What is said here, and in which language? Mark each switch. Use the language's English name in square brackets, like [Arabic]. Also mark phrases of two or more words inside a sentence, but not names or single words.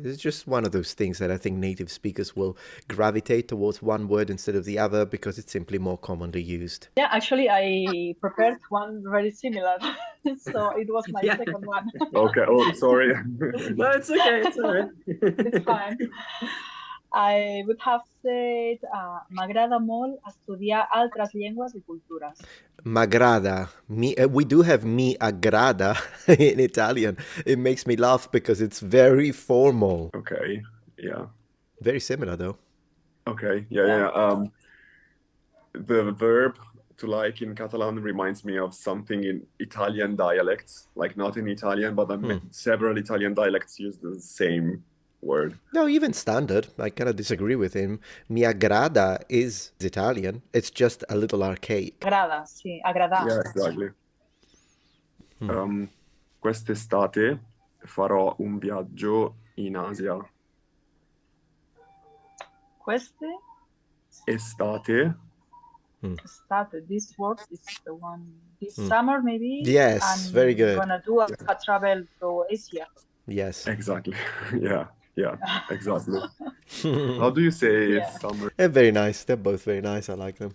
[English] It's just one of those things that I think native speakers will gravitate towards one word instead of the other because it's simply more commonly used. Yeah, actually, I prepared one very similar. So it was my second one. Okay. Oh, sorry. No, it's okay. It's all right. It's fine. I would have said, [Catalan] m'agrada molt estudiar altres llengües i cultures. [Italian] M'aggrada. [English] We do have [Italian] mi aggrada [English] in Italian. It makes me laugh because it's very formal. Okay. Yeah. Very similar, though. Okay. Yeah. The verb to like in Catalan reminds me of something in Italian dialects, like not in Italian, but several Italian dialects use the same word. No, even standard. I kind of disagree with him. [Italian] Mi aggrada [English] is Italian. It's just a little archaic. [Catalan] Agrada, sì, agradar. [English] Yeah, exactly. [Italian] Quest'estate farò un viaggio in Asia. Queste Estate. [English] started. This word is the one this summer, maybe. Yes, and very good. Gonna do a travel to Asia. Yes. Exactly. Yeah, exactly. How do you say summer They're very nice. They're both very nice. I like them.